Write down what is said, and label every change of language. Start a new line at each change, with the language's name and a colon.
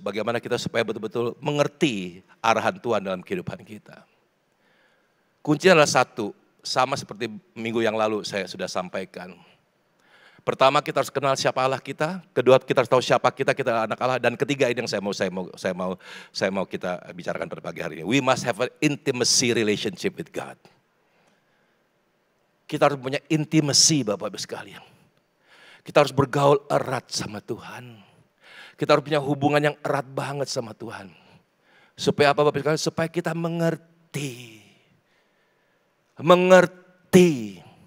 Indonesian: Bagaimana kita supaya betul-betul mengerti arahan Tuhan dalam kehidupan kita. Kuncinya adalah satu, sama seperti minggu yang lalu saya sudah sampaikan. Pertama kita harus kenal siapa Allah kita, kedua kita harus tahu siapa kita anak Allah, dan ketiga ini yang saya mau kita bicarakan pada pagi hari ini.
English: We must have an intimacy relationship with God.
Indonesian: Kita harus punya intimacy Bapak Ibu sekalian. Kita harus bergaul erat sama Tuhan. Kita harus punya hubungan yang erat banget sama Tuhan. Supaya apa Bapak Ibu sekalian? Supaya kita mengerti. Mengerti.